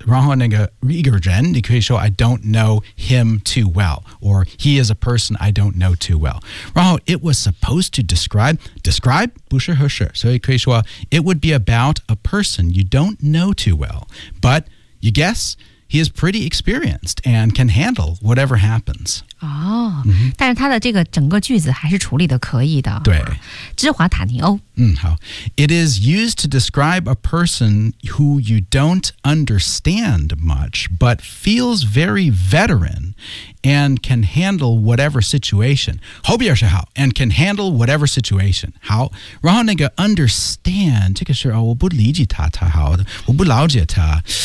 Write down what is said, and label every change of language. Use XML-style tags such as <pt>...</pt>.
<zh>然后那个一个人，你可以说</zh> <en>I don't know him too well, or he is a person I don't know too well. 然后 it was supposed to describe</en> <zh>不是合适，所以可以说</zh> <en>it would be about a person you don't know too well, but you guess he is pretty experienced and can handle whatever happens. 哦、mm-hmm.</en> <zh>但是他的这个整个句子还是处理的可以的。对。芝华塔尼欧。嗯好。</zh> <en>It is used to describe a person who you don't understand much, but feels very veteran and can handle whatever situation.</en> <zh>后边是好</zh> <en>and can handle whatever situation.</en> <zh>好。然后那个 understand, 这个是、哦、我不理解他太好的我不了解他。</zh>